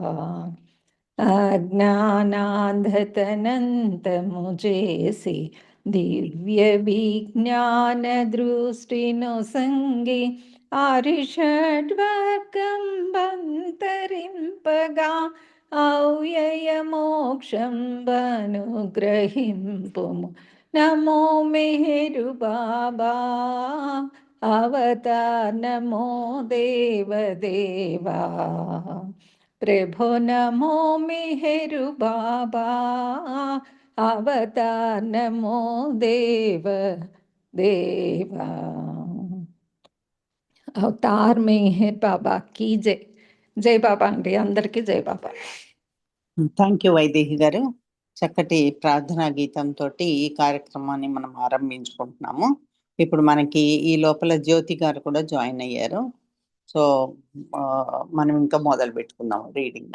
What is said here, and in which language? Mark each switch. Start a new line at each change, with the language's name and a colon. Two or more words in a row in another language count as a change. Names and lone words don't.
Telugu: అజ్ఞానాంధతనంతము చేసి దివ్య విజ్ఞాన దృష్టిను సంగి ఆరిషడ్వర్గం బంతరింపగా ఔయయ మోక్షం బనుగ్రహింపుము నమో మెహరు బాబా అవతార్
Sanskrit: నమో దేవ దేవా। प्रभो नमो मेहरु बाबा अवतार नमो देव देवा।
Hindi: అవతార్ మెహర్ బాబా की जय।
Telugu: జై బాబా అండి, అందరికీ జై బాబా।
English: thank you
Telugu: వైదేహి గారు. చక్కటి ప్రార్థనా గీతంతో ఈ కార్యక్రమాన్ని మనం ఆరంభించుకుంటున్నాము. ఇప్పుడు మనకి ఈ లోపల జ్యోతి గారు కూడా జాయిన్ అయ్యారు. సో మనం ఇంకా మొదలు పెట్టుకుందాం రీడింగ్.